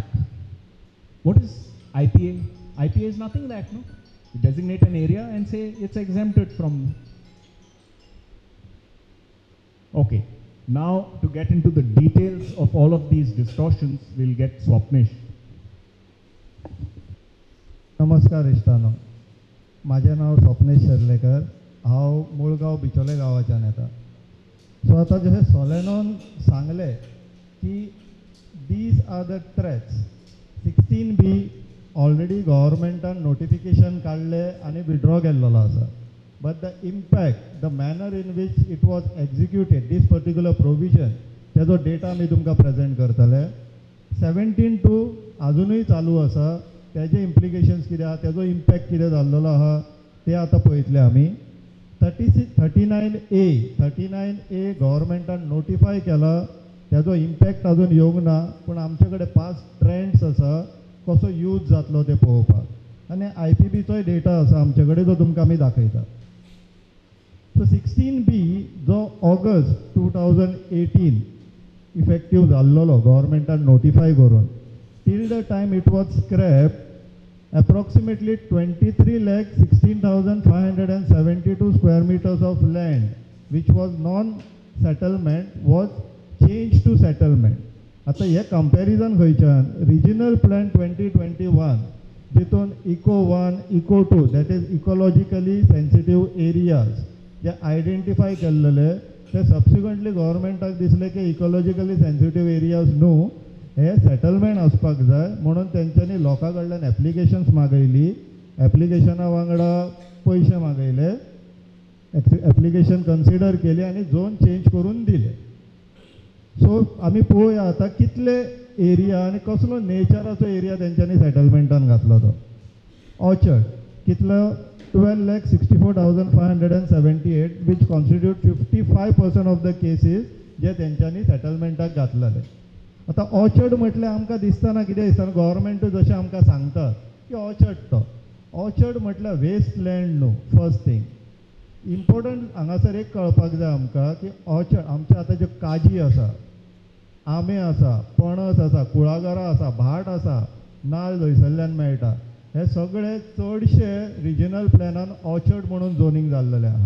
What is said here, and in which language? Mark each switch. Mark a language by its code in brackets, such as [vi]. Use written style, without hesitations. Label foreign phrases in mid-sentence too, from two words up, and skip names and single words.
[en] What is IPA? IPA is nothing like, no? You designate an area and say it's exempted from. Okay, now to get into the details of all of these distortions, we'll get Swapnish. [kok] नमस्कार इश्टानो, माझे नाव स्वप्नेश शेर्लेकर, हांव मुळगांव बिचोले गांवाच्यान येता. सो आतां जशें सोलेनोन सांगलें की [en] these are the threats. [kok] 16B ऑलरेडी गव्हर्मेंटान नोटिफिकेशन काडलें आनी विड्रॉ केल्लो आसा. [en] But the impact, the manner in which it was executed, this particular provision, [kok] तेजो डेटा मी तुमकां प्रेजेंट करतले. 17.2 अजूनय चालू आसा, तेजे इम्प्लिकेशन्स कितें आहा, तेजो इम्पॅक्ट कितें जाल्लो आहा ते आतां पळयतले आमी. 39A गव्हर्मेंटान नोटिफाय केला, तेजो इम्पॅक्ट अजून येवंक ना, पूण आमचे कडेन [en] past trends [kok] आसा कसो यूज जातलो ते पळोवपाक. आनी IPBचोय डेटा आसा आमचे कडेन, जो तुमकां आमी दाखयता. सो 16B जो ऑगस्ट 2018 इफेक्टीव जाल्लो गव्हर्मेंटान नोटिफाय करून, [en] till the time it was scrapped, approximately 23,16,572 square meters of land which was non-settlement was changed to settlement. [kok] आता हे कंपॅरिजन खंयच्यान, [en] regional plan [kok] 2021 जितून इको 1, इको 2 [en] that is ecologically sensitive areas [kok] जे आयडेंटिफाय केल्लेले, ते सबसिक्वंटली गव्हर्मेंटाक दिसले की [en] ecologically sensitive areas [kok] न्हू, हे सेटलमेंट आसपाक जाय, म्हणून तेंच्यांनी लोकां कडल्यान एप्लिकेशन्स मागयली, एप्लिकेशना वांगडा पयशे मागयले, [en] application consider [kok] केली आनी [en] zone change [kok] करून दिले. सो आमी पळोवया आतां कितले एरिया आनी कसलो नेचराचो एरिया तेंच्यांनी सेटलमेंटान घातलो तो. ऑर्चर्ड कितलो 12,64,578 [en] which constitute 55% of the cases [kok] जे तेंच्यांनी सेटलमेंटाक घातलेले. आतां ऑर्चर्ड म्हटल्यार आमकां दिसतना कितें दिसता, गव्हर्मेंट जशें आमकां सांगतात की ऑर्चर्ड तो ऑर्चर्ड म्हटल्यार [en] waste land [kok] न्हू. [en] First thing important [kok] हांगासर एक कळपाक जाय आमकां की ऑर्चर्ड आमचे आतां ज्यो काजी आसा, आंबे आसा, पणस आसा, कुळागरां आसा, भाट आसा, नाल्ल थंयसरल्यान मेळटा, हे सगळे चडशे रिजनल प्लॅनान ऑर्चर्ड म्हणून झोनींग जाल्लेले आहा.